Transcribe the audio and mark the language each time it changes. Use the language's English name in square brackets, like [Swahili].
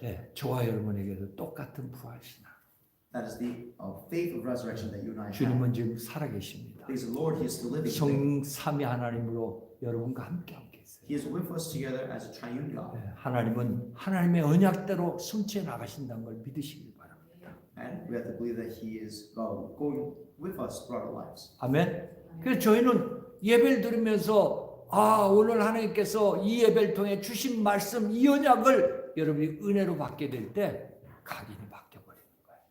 [Korean] 네, 저와 여러분에게도 똑같은 부활신앙. [English] That is the faith of resurrection that you and I have. [Korean] 주님은 지금 살아계십니다. [English] Because the Lord, He is still living today. [Korean] 성삼위 하나님으로 여러분과 함께하고 계세요. [English] He is with us together as a triune God. [Korean] 네, 하나님은 하나님의 언약대로 숨채 나가신다는 걸 믿으시길 바랍니다. [English] And we have to believe that He is going with us throughout our lives. [Korean] 아멘. 그래서 저희는 예배를 드리면서 오늘 하나님께서 이 예배를 통해 주신 말씀, 이 언약을 여러분이 은혜로 받게 될 때 각인이 바뀌어버리는 거예요.